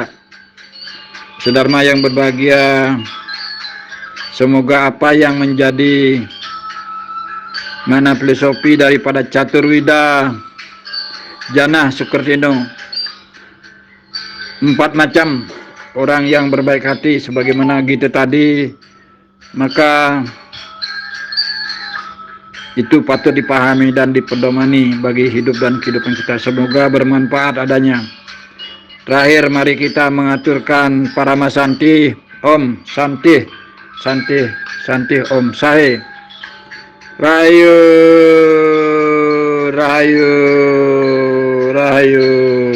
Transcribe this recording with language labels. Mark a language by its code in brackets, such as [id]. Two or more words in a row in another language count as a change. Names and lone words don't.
[id] Sedharma yang berbahagia, semoga apa yang menjadi mana filosofi daripada Caturwida Jana Sukertino, 4 macam orang yang berbaik hati sebagaimana gitu tadi, maka itu patut dipahami dan dipedomani bagi hidup dan kehidupan kita. Semoga bermanfaat adanya. Terakhir, mari kita mengaturkan Paramasanti, [sa] Om Santi, Santi, Santi, Om [id] Sahe. Rahayu, Rahayu, Rahayu.